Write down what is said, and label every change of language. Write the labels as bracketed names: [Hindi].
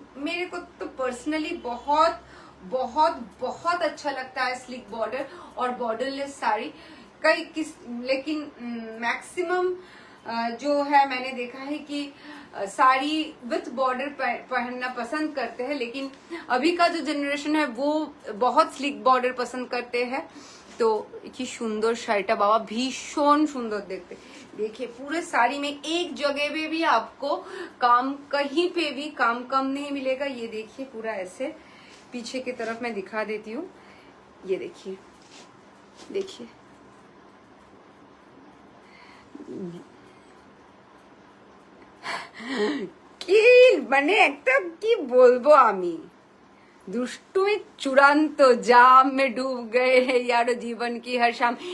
[Hindi] मेरे को तो पर्सनली बहुत बहुत बहुत अच्छा लगता है स्लिक बॉर्डर और बॉर्डरलेस साड़ी। लेकिन मैक्सिमम जो है मैंने देखा है कि साड़ी विथ बॉर्डर पहनना पसंद करते हैं, लेकिन अभी का जो जनरेशन है वो बहुत स्लिक बॉर्डर पसंद करते हैं। [Bangla] तो কি সুন্দর শাড়িটা বাবা, ভীষণ সুন্দর দেখতে। [Hindi] देखिए, पूरे साड़ी में एक जगह पे भी आपको काम, कहीं पे भी काम कम नहीं मिलेगा। ये देखिए, पूरा ऐसे पीछे की तरफ मैं दिखा देती हूँ, ये देखिए देखिए, [Bangla] কি মানে একটা কি বলবো আমি, দুষ্টুমি চূড়ান্ত, [Hindi] জাম মে ডুব গয়ে ইয়ারো জীবন কি হর শাম।